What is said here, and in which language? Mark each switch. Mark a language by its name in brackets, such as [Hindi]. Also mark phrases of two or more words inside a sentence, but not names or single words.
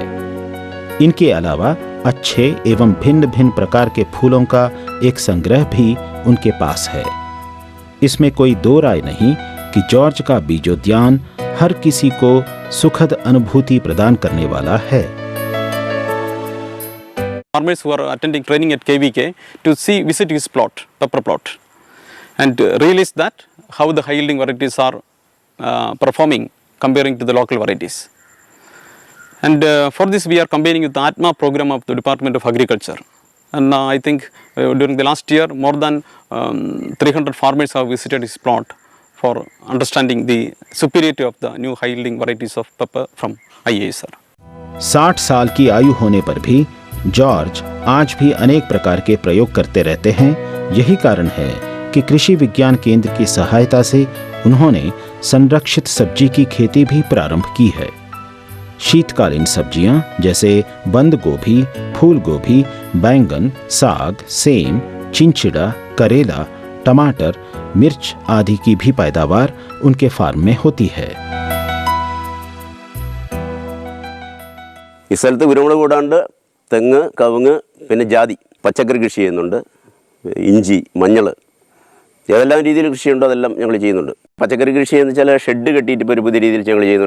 [Hindi] इनके अलावा अच्छे एवं भिन्न भिन्न प्रकार के फूलों का एक संग्रह भी उनके पास है। इसमें कोई दो राय नहीं कि जॉर्ज का बीजोद्यान हर किसी को सुखद अनुभूति प्रदान करने वाला है। [English] Farmers who are attending training at KVK to visit his plot, pepper plot, and realize that how the high yielding varieties are performing comparing to the local varieties. And for this we are combining with the ATMA program of the Department of Agriculture. And I think during the last year more than 300 farmers have visited his plot for understanding the superiority of the new high yielding varieties of pepper from IISR. [Hindi] 60 साल की आयु होने पर भी जॉर्ज आज भी अनेक प्रकार के प्रयोग करते रहते हैं। यही कारण है कि कृषि विज्ञान केंद्र की सहायता से उन्होंने संरक्षित सब्जी की खेती भी प्रारंभ की है। शीतकालीन सब्जियां जैसे बंद गोभी, फूल गोभी, बैंगन, साग, सेम, चिंचिड़ा, करेला, टमाटर, मिर्च आदि की भी पैदावार उनके फार्म में होती है। [Malayalam] ഈ സ്ഥലത്ത് കുരുമുളക് കൂടാണ്ട് തെങ്ങ്, കവുങ്ങ്, പിന്നെ ജാതി, പച്ചക്കറി കൃഷി ചെയ്യുന്നുണ്ട്, ഇഞ്ചി, മഞ്ഞൾ, ഏതെല്ലാം രീതിയിൽ കൃഷിയുണ്ടോ അതെല്ലാം ഞങ്ങൾ ചെയ്യുന്നുണ്ട്. പച്ചക്കറി കൃഷി എന്ന് വെച്ചാൽ ഷെഡ് കെട്ടിയിട്ട് ഇപ്പോൾ ഒരു പുതിയ രീതിയിൽ ഞങ്ങൾ ചെയ്യുന്നുണ്ട്.